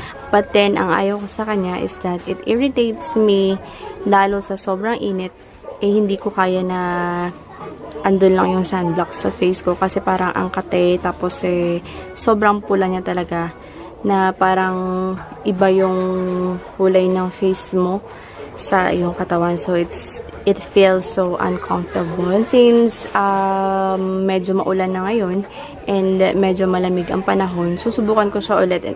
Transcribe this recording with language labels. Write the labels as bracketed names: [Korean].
[English] But then, [Filipino] ang ayaw ko sa kanya [English] is that it irritates me [Filipino] lalo sa sobrang init. Hindi ko kaya na andun lang yung sunblock sa face ko kasi parang ang kate. Tapos, sobrang pula niya talaga na parang iba yung kulay ng face mo sa iyong katawan. [English] So, it feels so uncomfortable. [Filipino] Since medyo maulan na ngayon and medyo malamig ang panahon, susubukan ko siya ulit.